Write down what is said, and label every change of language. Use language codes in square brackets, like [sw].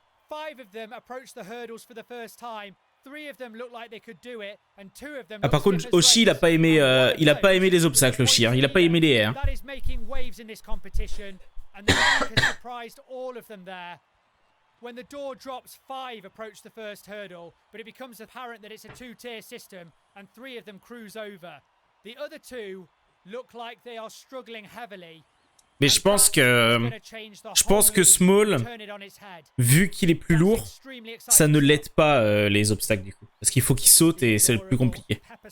[en] 5 of them approached the hurdles for the first time. 3 of them looked like they could do it, and 2 of them. [fr] Ah, par contre, Oshi, il a pas aimé les obstacles, Oshi. Hein. Il a pas aimé les airs. [en] That is making waves in this competition, and the league has surprised all of them there. When the door drops, 5 approach the first hurdle, but it becomes apparent that it's a 2-tier system, and 3 of them cruise over. The other 2 look like they are struggling heavily. [fr] Mais je pense que Small, vu qu'il est plus lourd, ça ne l'aide pas les obstacles du coup. Parce qu'il faut qu'il saute et c'est le plus compliqué.